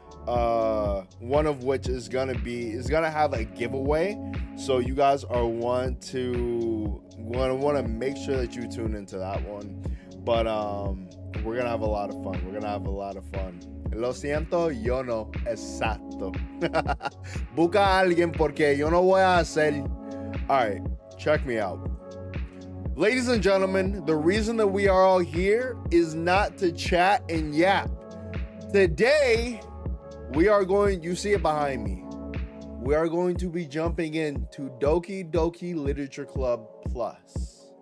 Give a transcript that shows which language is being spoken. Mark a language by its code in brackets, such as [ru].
[en] One of which is gonna have a giveaway. So you guys are want to make sure that you tune into that one. But we're gonna have a lot of fun. We're gonna have a lot of fun. [es] Lo siento, yo no. Exacto. Busca a alguien porque yo no voy a hacer. [en] All right, check me out. Ladies and gentlemen, the reason that we are all here is not to chat and yap. Today, we are going, you see it behind me. We are going to be jumping into Doki Doki Literature Club Plus.